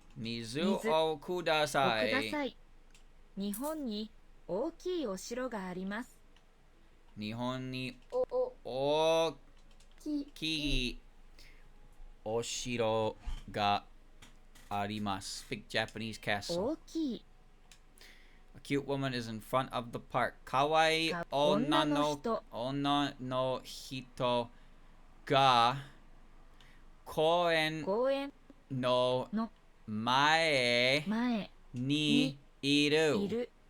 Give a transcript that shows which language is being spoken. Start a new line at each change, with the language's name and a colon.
Japanese: 水をください。日本に大きいお城があります日本に大きいお城があります。
English: Big Japanese castle.
Japanese: 大きい
English: A cute woman is in front of the park.
Japanese: かわいい女の人が公園の前にいる。